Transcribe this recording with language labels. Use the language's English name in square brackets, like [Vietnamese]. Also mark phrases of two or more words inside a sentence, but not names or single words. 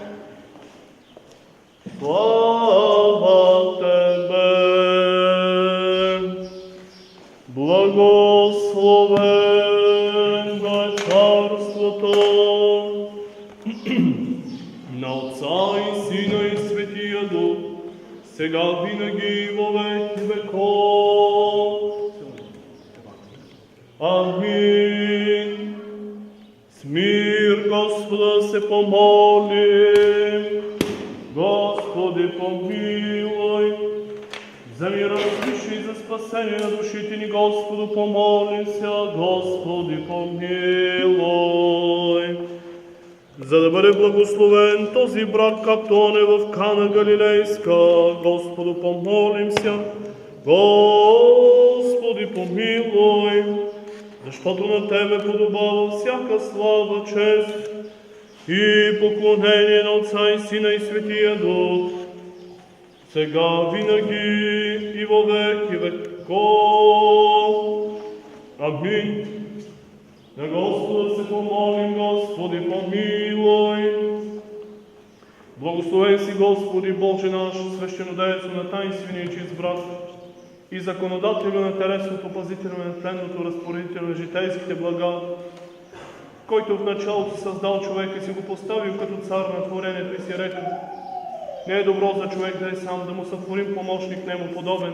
[Bulgarian] Слава Тебе! Благословен да е царството на Отца и Сина и Светия Дух, сега винаги и [Church Slavic] во веки веков. [Bulgarian] Амин. С мир Господа се помолим. Господи, помилуй. За мира свиши и за спасение на душите ни, Господу, помолим се, Господи, помилуй. За да бъде благословен този брак, както он е в Кана Галилейска, Господу, помолим се, Господи, помилуй. Защото на Тебе подобава всяка слава, чест и поклонение на Отца и Сина и Светия Дух, сега винаги и [Church Slavic] во веки веков. [Bulgarian] Амин. На Господа се помолим, Господи, помилуй. Благословен си, Господи, Боже наш, свещенодейство на таинствения чист брак и законодателю на телесното, пазителю на тленното, разпоредител на житейските блага, който в началото създал човека и си го поставил като цар на творението и си рекал: не е добро за човек да е сам, да му сътворим помощник нему подобен.